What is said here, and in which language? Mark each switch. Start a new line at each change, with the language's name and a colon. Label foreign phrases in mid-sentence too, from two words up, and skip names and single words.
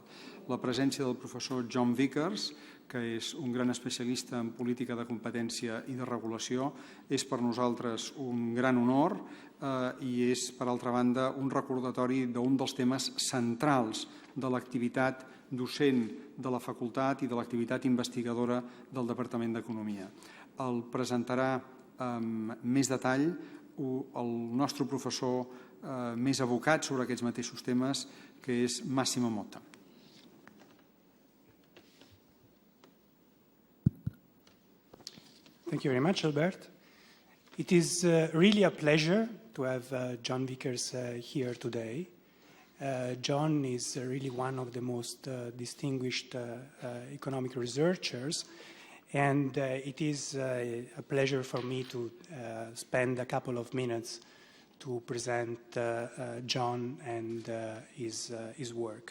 Catalan: La presència del professor John Vickers, que és un gran especialista en política de competència i de regulació, és per nosaltres un gran honor i és, per altra banda, un recordatori d'un dels temes centrals de l'activitat docent de la facultat i de l'activitat investigadora del Departament d'Economia. El presentarà amb més detall el nostre professor més abocat sobre aquests mateixos temes, que és Massimo Motta.
English: Thank you very much, Albert. It is really a pleasure to have John Vickers here today. John is really one of the most distinguished economic researchers, and it is a pleasure for me to spend a couple of minutes to present John and his work.